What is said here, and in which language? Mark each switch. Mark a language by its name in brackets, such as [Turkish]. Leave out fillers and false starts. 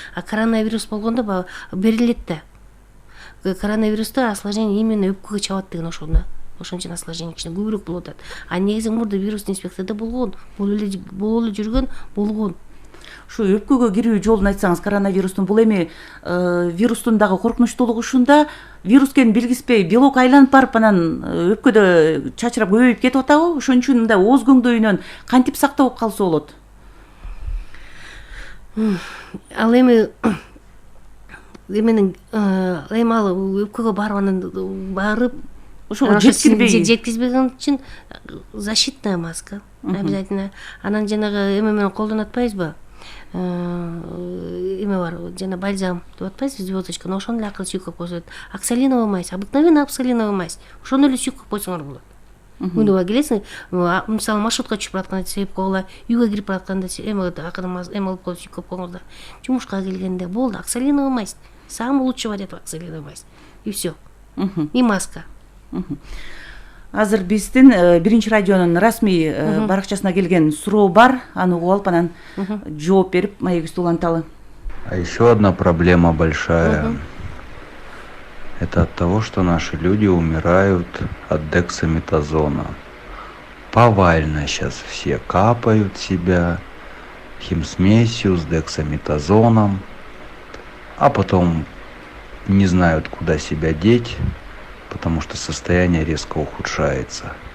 [Kyrgyz] А коронавирус болгондо берилет да. Коронавирусты осложнение именно өпкөгө чабат деген ошол да. Ошон үчүн осложнение кичине көбүрөөк болуп атат. А негизи мурда вирусный инфекцияда болгон, болуп эле жүргөн болгон. Ушу өпкөгө кирүү жолун айтсаңыз, коронавирустун бул эми вирустун дагы коркунучтуулугу ушунда, вирус экенин билгизбей белок айланып барып анан өпкөдө чачырап көбөйүп кетип атабы? Ошон үчүн мындай ооз көңдөйүнөн кантип сактап калса болот? Ал эми ал өпкөгө барып ошого жеткизбеген үчүн [Russian] защитная маска обязательно. [Kyrgyz] Анан жанагы эме менен колдонуп атпайбызбы? Эме бар, жана бальзам деп атпайсызбы, звездочка, ошону эле акыры сүйкөп койсо болот. [Russian] Оксалиновый мазь, обыкновенный оксалиновый мазь. [Kyrgyz] Ошону эле сүйкөп койсоңор болот. Күнүгө келесиң, мисалы маршрутка түшүп баратканда сүйүп койгула, үйгө кирип баратканда эме алып коюп сүйкөп койгуңуздар. Жумушка келгенде болду, [Russian] оксалиновый мазь. Самый лучший вариант оксалиновый мазь. И всё. И маска. [Kyrgyz] Азыр биздин Биринчи радионун расмий баракчасына келген суроо бар, аны угуп алып анан жооп берип маегибизди уланталы. [Russian] А еще одна проблема большая. Это от того, что наши люди умирают от дексаметазона. Повально сейчас все капают себя химсмесью с дексаметазоном, а потом не знают, куда себя деть, потому что состояние резко ухудшается.